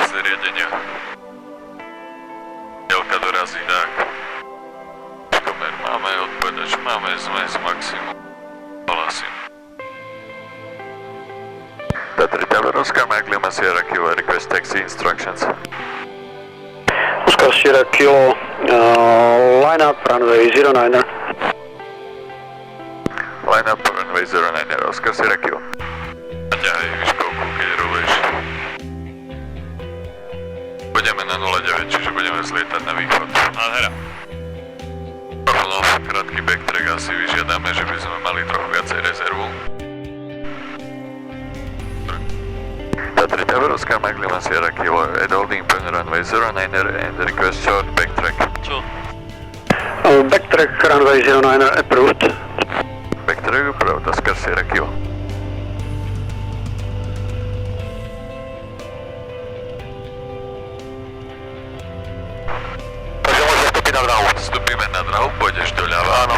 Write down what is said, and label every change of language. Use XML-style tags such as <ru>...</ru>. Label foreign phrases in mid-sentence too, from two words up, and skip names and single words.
<sk>zariadenia. Diaľka dorazí, tak. Komer máme, odpovedač máme, zmes maximum. Hlasím.</sk> <en>Tatry Tower, Oscar Mike Lima Sierra Kilo, request taxi instructions. Oscar Sierra Kilo, line up runway 09er. Line up runway 09er, Oscar Sierra Kilo.</en> <sk>Naťahaj výškovku, keď ruluješ. Budeme na 09, čiže budeme zlietať na východ. Nádhera. Rovno, krátky backtrack asi vyžiadame, že by sme mali trochu viacej rezervu.</sk> <en>Tatry Tower, Oscar Mike Lima Sierra Kilo, at holding point runway 09er and request short backtrack.</en> <sk>Čo?</sk> <en>Backtrack runway 09er approved. Backtrack approved, Oscar Sierra Kilo.</en> <sk>Takže môžeme vstúpiť na dráhu. Vstúpime na dráhu, pôjdeš doľava. Áno.</sk>